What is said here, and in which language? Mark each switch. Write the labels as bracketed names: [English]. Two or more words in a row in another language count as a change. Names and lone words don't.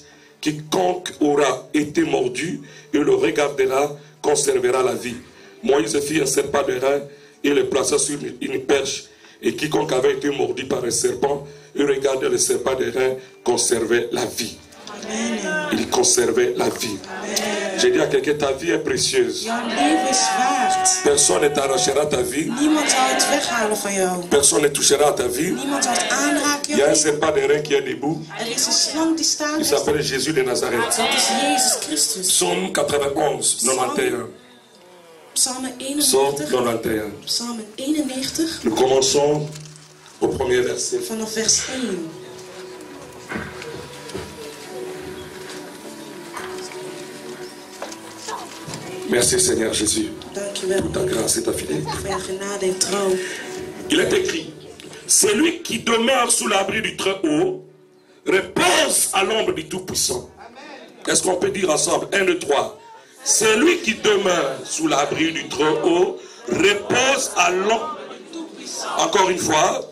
[French] Quiconque aura été mordu et le regardera conservera la vie. Moïse fit un serpent de rein et le plaça sur une perche. Et quiconque avait été mordu par un serpent et regardait le serpent de rein conservait la vie. Amen. Il conservait la vie. J'ai dit à quelqu'un, ta vie est précieuse. [Dutch] Jouw leven is waard. [French] Personne ne t'arrachera ta vie. [Dutch] Niemand zal het weghalen van jou. [French] Personne ne touchera à ta vie. [Dutch] Niemand zal het aanraken. [French] Il y a un serpent de rein qui est debout. [Dutch] Is een slang die staat. [French] Il s'appelle Jésus de Nazareth. [Dutch] Dat is Jezus Christus. [French] Psaume 91, 91. [Dutch] Psalm [French] Psaume 91. [Dutch] 91. Psalm 91. [French] Nous commençons au premier verset. [Dutch] Vanaf vers 1. [French] Merci Seigneur Jésus. [Dutch] Dankjewel. [French] Pour ta grâce et ta fidélité. [Dutch] Voor jouw genade en trouw. [French] Il est écrit, celui qui demeure sous l'abri du Très-Haut repose à l'ombre du Tout-Puissant. Est-ce qu'on peut dire ensemble? 1, 2, 3. Celui qui demeure sous l'abri du Très-Haut repose à l'ombre. Encore une fois.